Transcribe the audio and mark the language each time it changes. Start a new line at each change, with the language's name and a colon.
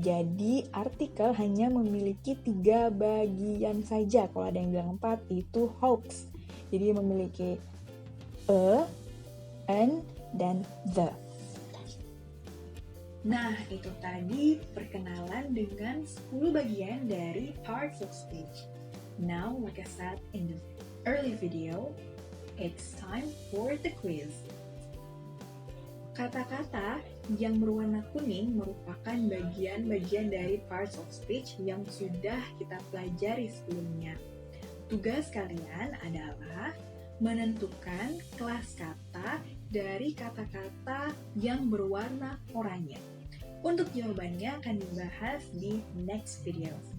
Indonesian: Jadi artikel hanya memiliki 3 bagian saja. Kalau ada yang bilang 4, itu hoax. Jadi memiliki a, an, dan the. Nah, itu tadi perkenalan dengan 10 bagian dari parts of speech.
English: Now, like I said in the early video, it's time for the quiz.
Indonesian: Kata-kata yang berwarna kuning merupakan bagian-bagian dari parts of speech yang sudah kita pelajari sebelumnya. Tugas kalian adalah menentukan kelas kata dari kata-kata yang berwarna oranye. Untuk jawabannya akan dibahas di next video.